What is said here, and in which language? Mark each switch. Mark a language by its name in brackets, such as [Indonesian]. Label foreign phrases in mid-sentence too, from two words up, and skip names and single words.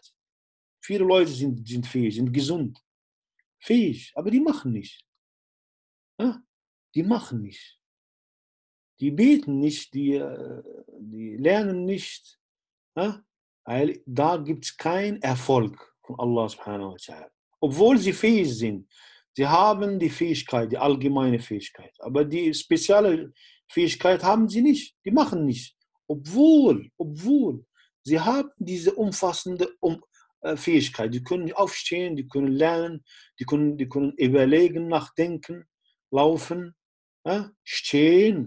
[German] Viele Leute sind fähig, sind gesund, fähig, aber die machen nicht. Ja? Die machen nicht. Die beten nicht, die lernen nicht. Ja? Weil da gibt es keinen Erfolg von [Arabic] الله سبحانه وتعالى. [German] Obwohl sie fähig sind. Sie haben die Fähigkeit, die allgemeine Fähigkeit. Aber die spezielle Fähigkeit haben sie nicht. Die machen nicht. Obwohl sie haben diese umfassende Fähigkeit. Die können aufstehen, die können lernen, die können überlegen, nachdenken, laufen, stehen.